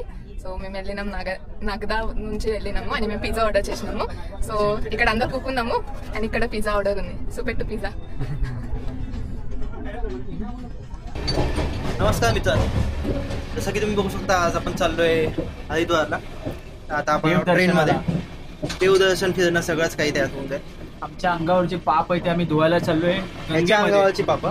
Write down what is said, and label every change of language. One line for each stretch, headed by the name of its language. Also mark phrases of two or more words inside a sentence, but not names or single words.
Telugu: సో మేము వెళ్ళినాం నగదా నుంచి వెళ్ళినాము అని మేము
English: pizza order
Telugu: చేసినాము సో ఇక్కడ అందరు కూకున్నాము అండ్ ఇక్కడ
English: pizza order
Telugu: ఉంది సో పెట్టు పిజ్జా
Marathi: नमस्कार मित्रांनो जसं की तुम्ही बघू शकता आज आपण चाललोय हरिद्वारला आता आपण ट्रेनमध्ये देवदर्शन फिरणं सगळंच काही त्यात होऊन जाईल आमच्या अंगावरचे पाप आहे ते आम्ही धुवायला चाललोय याच्या अंगावरची पापा